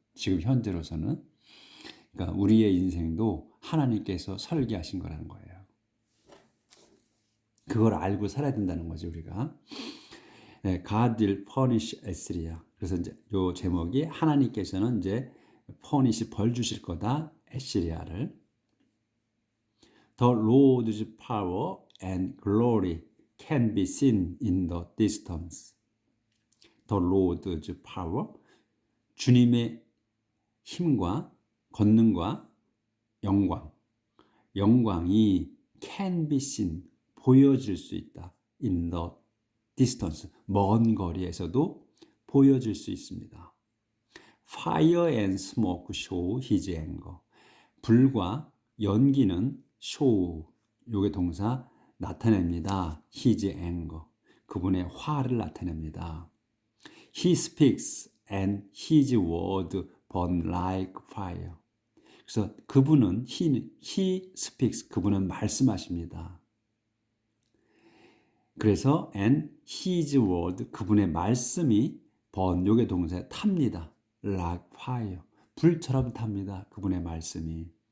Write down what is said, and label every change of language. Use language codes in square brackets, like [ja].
[ko] 지금 현재로서는 그러니까 우리의 인생도 하나님께서 설계하신 거라는 거예요. 그걸 알고 살아야 된다는 거죠, 우리가. [en] 네, God will punish Assyria. [ko] 그래서 이제 요 제목이 하나님께서는 이제 punish 벌 주실 거다, 에시리아를. [en] The Lord's power and glory can be seen in the distance. The Lord's power, [ko] 주님의 힘과 권능과 영광이 [en] can be seen, [ko] 보여질 수 있다. [en] In the distance, [ko] 먼 거리에서도 보여질 수 있습니다. [en] Fire and smoke show his anger. [ko] 불과 연기는 show, 요게 동사 나타냅니다. [en] His anger, [ko] 그분의 화를 나타냅니다. [en] He speaks and his word burn like fire. [ko] 그래서 그분은 [en] he speaks, [ko] 그분은 말씀하십니다. 그래서 [en] and his word, [ko] 그분의 말씀이 burn, 요게 동사 탑니다. [en] like fire, [ko] 불처럼 탑니다. 그분의 말씀이.